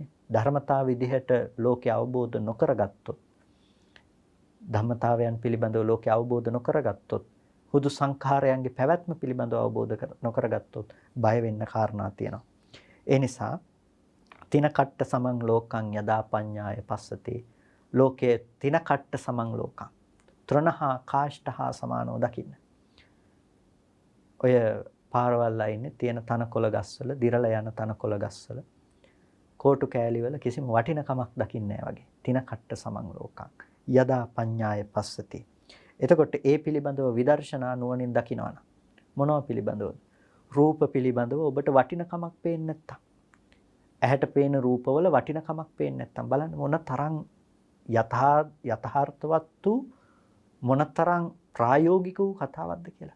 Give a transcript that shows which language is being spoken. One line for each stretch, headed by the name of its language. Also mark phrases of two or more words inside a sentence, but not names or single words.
Sinhala: ධර්මතා විදිහට ලෝකේ අවබෝධ නොකරගත්තොත්, ධම්මතාවයන් පිළිබඳව ලෝකේ අවබෝධ නොකරගත්තොත්, හුදු සංඛාරයන්ගේ පැවැත්ම පිළිබඳව අවබෝධ නොකරගත්තොත් බය වෙන්න කාරණා තියෙනවා. ඒ නිසා
Pali: තින කට්ට සමං ලෝකං යදා පඤ්ඤාය පස්සති.
Sinhala: ලෝකයේ
Pali: තින කට්ට සමං ලෝකං.
Sinhala: ත්‍රණහා කාෂ්ඨහා සමානෝ දකින්න. ඔය පාරවල් අයිනේ තියෙන තනකොළ ගස්වල, දිරලා යන තනකොළ ගස්වල, කෝටු කෑලිවල කිසිම වටිනකමක් දකින්නේ නැහැ වගේ.
Pali: තින කට්ට සමං ලෝකං යදා පඤ්ඤාය පස්සති.
Sinhala: එතකොට ඒ පිළිබඳව විදර්ශනා නුවණින් දකිනවනම් මොනවා පිළිබඳවද? රූප පිළිබඳව ඔබට වටිනකමක් පේන්නේ නැත්තම්, ඇහැට පේන රූපවල වටිනකමක් පේන්නේ නැත්තම් බලන්න මොන තරම් යථාර්ථවත් වූ මොන තරම් ප්‍රායෝගික වූ කතාවක්ද කියලා.